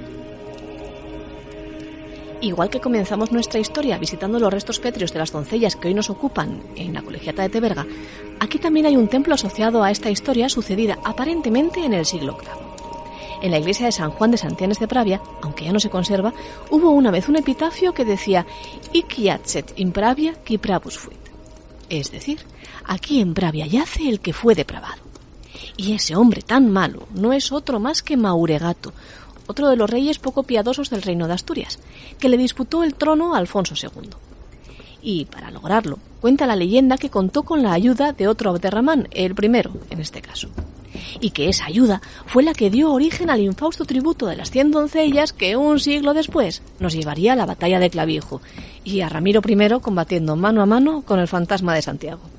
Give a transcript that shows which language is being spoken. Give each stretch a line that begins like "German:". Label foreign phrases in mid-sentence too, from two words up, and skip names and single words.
Spanish: Igual que comenzamos nuestra historia visitando los restos pétreos de las doncellas que hoy nos ocupan en la Colegiata de Teverga, aquí también hay un templo asociado a esta historia sucedida aparentemente en el siglo VIII. En la iglesia de San Juan de Santianes de Pravia, aunque ya no se conserva, hubo una vez un epitafio que decía
Latin: «Hic jacet in Pravia qui pravus fuit»,
Spanish: es decir, aquí en Pravia yace el que fue depravado. Y ese hombre tan malo no es otro más que Mauregato, otro de los reyes poco piadosos del reino de Asturias, que le disputó el trono a Alfonso II. Y para lograrlo, cuenta la leyenda que contó con la ayuda de otro Abderramán, el primero en este caso, y que esa ayuda fue la que dio origen al infausto tributo de las 100 doncellas que un siglo después nos llevaría a la batalla de Clavijo y a Ramiro I combatiendo mano a mano con el fantasma de Santiago.